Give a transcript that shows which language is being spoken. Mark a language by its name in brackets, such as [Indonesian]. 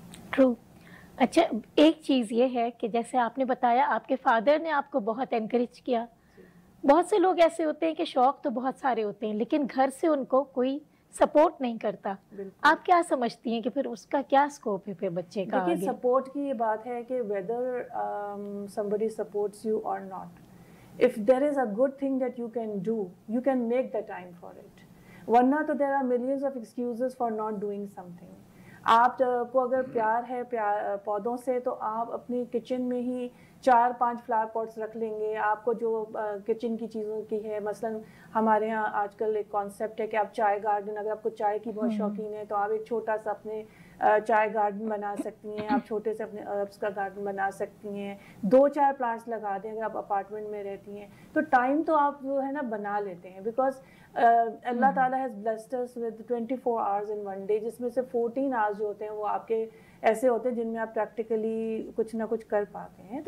[English] True. [Urdu] اچھا, ایک چیز یہ ہے کہ جیسے آپ نے بتایا آپ کے فادر نے آپ کو بہت انکریج کیا. بہت سے لوگ ایسے ہوتے ہیں کہ شوق تو بہت سارے ہوتے ہیں لیکن گھر سے ان کو کوئی سپورٹ نہیں کرتا. آپ کیا سمجھتی ہیں کہ پھر اس کا کیا اسکوپ ہے پھر بچے کا؟ دیکھیے سپورٹ کی یہ بات ہے کہ [English] whether somebody supports you or not, if there is a good thing that you can do, you can make the time for it. [Urdu] ورنہ تو [English] there are millions of excuses for not doing something. [Urdu] آپ کو اگر پیار ہے پودوں سے تو آپ اپنی کچن میں ہی 4-5 فلاور پاٹس رکھ لیں گے. آپ کو جو کچن کی چیزوں کی ہے, مثلاً ہمارے ہاں آج کل ایک کانسیپٹ ہے کہ آپ چائے گارڈن, اگر آپ کو چائے کی بہت شوقین ہے تو آپ ایک چھوٹا سا اپنے چائے گارڈن بنا سکتی ہیں, آپ چھوٹے سے اپنے اربس کا گارڈن بنا سکتی ہیں, 2-4 پلانٹس لگا دیں. اگر آپ اپارٹمنٹ میں رہتی ہیں تو ٹائم تو آپ جو ہے نا بنا لیتے ہیں, [English] because اللہ تعالیٰ has blessed us with 24 hours in one day, [Urdu] جس میں سے 14 hours جو ہوتے ہیں وہ آپ کے ایسے ہوتے ہیں جن میں آپ پریکٹیکلی کچھ نہ کچھ کر پاتے ہیں.